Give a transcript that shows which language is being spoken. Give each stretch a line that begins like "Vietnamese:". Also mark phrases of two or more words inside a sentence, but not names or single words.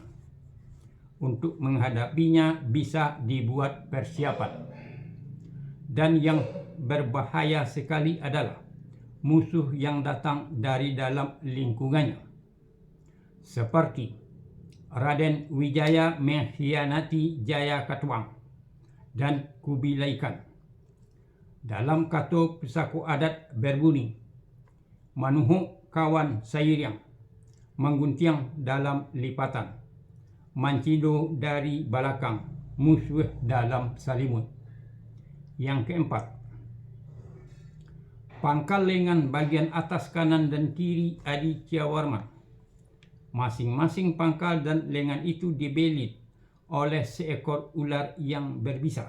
Indonesian: Untuk menghadapinya bisa dibuat persiapan. Dan yang berbahaya sekali adalah musuh yang datang dari dalam lingkungannya. Seperti Raden Wijaya mengkhianati Jayakatwang dan Kubilai Khan. Dalam Kato Pusako Adat berbunyi,
Minangkabau: Manuhuk kawan Sairiang, mengguntiang dalam lipatan, Mancido dari belakang, musuh dalam salimut.
Indonesian: Yang keempat, pangkal lengan bagian atas kanan dan kiri Adityawarman. Masing-masing pangkal dan lengan itu dibelit oleh seekor ular yang berbisa.